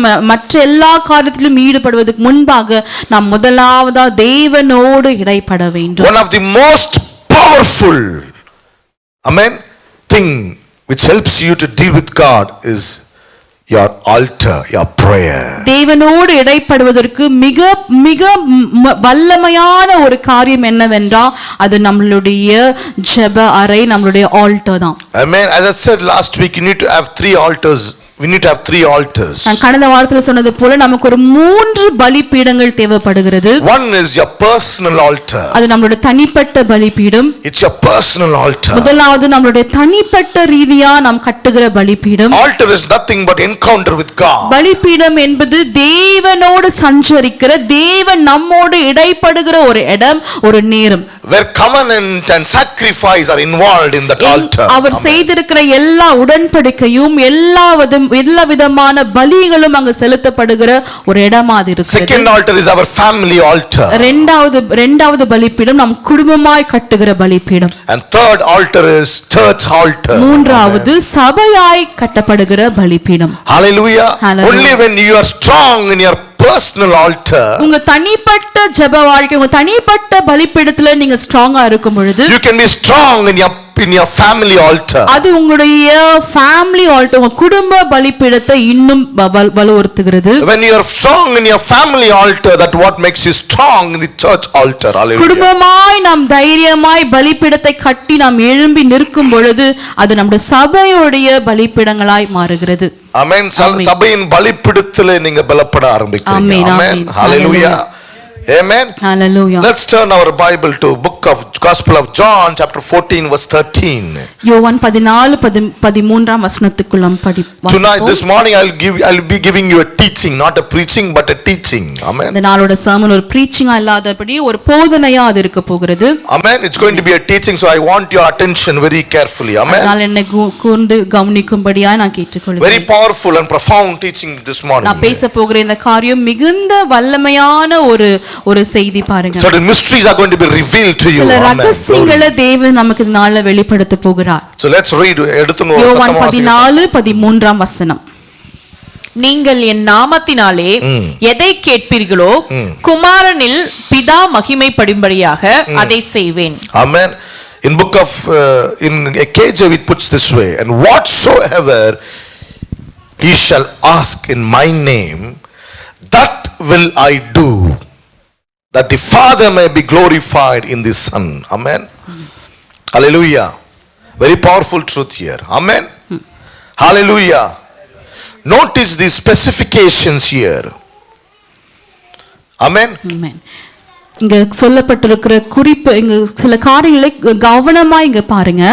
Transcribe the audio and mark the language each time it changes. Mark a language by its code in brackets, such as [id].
[ta] மற்ற எல்லா காரியத்திலும் ஈடுபடுவதற்கு முன்பாக நாம் முதலாவதா தேவனோடு இடைப்பட வேண்டும். [en] One of the most powerful, amen, thing which helps you to deal with God is your altar, your prayer. [ta] தேவனோடு இடைப்படுவதற்கு மிக மிக வல்லமையான ஒரு காரியம் என்னவென்றால் அது நம்மளுடைய ஜெப அறை, நம்மளுடைய ஆல்டர் தான். [en] Amen. As I said last week, you need to have 3 altars we need to have 3 altars. [ta] நான் கடந்த வாரத்துல சொன்னது போல நமக்கு ஒரு 3 பலிபீடங்கள் தேவைப்படுகிறது. [en] One is your personal altar. [ta] அது நம்மளுடைய தனிப்பட்ட பலிபீடம். [en] It's your personal altar. [ta] முதலாவது நம்மளுடைய தனிப்பட்ட ரீதியா நாம் கட்டுகிற பலிபீடம். [en] Altar is nothing but encounter with God. [ta] பலிபீடம் என்பது தேவனோடு சஞ்சரிக்கிற, தேவன் நம்மோடு இடைப்படுகிற ஒரு இடம், ஒரு நேரம். [en] Where covenant and sacrifice are involved in that altar. [ta] அவர் செய்திருக்கிற எல்லா உடன்படிக்கையும் எல்லா விதமான பலிகளும் அங்கு செலுத்தப்படுகிற ஒரு இடமா அது இருக்கிறது. [en] Second altar is our family altar. [ta] இரண்டாவது பலிபீடம் நாம் குடும்பமாய் கட்டுகிற பலிபீடம். [en] And third altar is church altar. [ta] மூன்றாவது சபையாய் கட்டப்படுகிற பலிபீடம். [en] Hallelujah. Only when you are strong in your personal altar, [ta] உங்க தனிப்பட்ட ஜெப வாழ்க்கை, உங்க தனிப்பட்ட பலிபீடத்துல நீங்க ஸ்ட்ராங்கா இருக்கும் பொழுது, [en] you can be strong in your family altar. [ta] அது உங்களுடைய family altar, உங்க குடும்ப பலிபீடத்தை இன்னும் வலுவூட்டுகிறது. [en] When you are strong in your family altar, that what makes you strong in the church altar. Hallelujah. [ta] குடும்பமாய் நாம் தைரியமாய் பலிபீடத்தை கட்டி நாம் எழும்பி நிற்கும் பொழுது அது நம்முடைய சபையுடைய பலிபீடங்களாய் மாறுகிறது. ஆமென். சபையின் பலிபீடத்திலே நீங்க பலப்பட ஆரம்பிக்கிறீங்க. [en] ஆமென். Hallelujah. Amen. Hallelujah. Let's turn our Bible to book of Gospel of John chapter 14 verse 13. [ta] யோவான் 14:13 வசனத்துக்குள் நாம் படிப்போம். [en] Tonight this morning I'll be giving you a teaching, not a preaching but a teaching. Amen. [ta] இந்த நாளோட sermon ஒரு preaching இல்லாதபடி ஒரு போதனையா அது இருக்க போகிறது. [en] Amen. It's going to be a teaching, so I want your attention very carefully. Amen. [ta] அதனால என்னை கூர்ந்து கவனிக்கும்படியா நான் கேட்டுக்கொள்கிறேன். [en] Very powerful and profound teaching this morning. [ta] நான் பேச போகிற இந்த காரியம் மிகுந்த வல்லமையான ஒரு செய்தி பாருங்க. [en] Certain mysteries are going to be revealed to you. [ta] சில ரகசியங்களை தேவன் நமக்கு இந்த நாள்ல வெளிப்படுத்த போகிறார். [en] So let's read. [ta] எடுத்துங்க. யோவான் 14:13 வசனம். நீங்கள் என் நாமத்தினாலே எதை கேட்பீர்களோ குமாரனில் பிதா மகிமைப்படும்படியாக அதை செய்வேன். [en] Amen. In book of in KJV it puts this way, and whatsoever he shall ask in my name, that will I do, that the Father may be glorified in the Son. Amen. Hallelujah. Very powerful truth here. Amen. Hallelujah. Notice the specifications here. Amen. Amen. [ta] இங்க சொல்லப்பட்டிருக்கிற குறிப்பு, இங்க சில காரியங்களை கவனமா இங்க பாருங்க.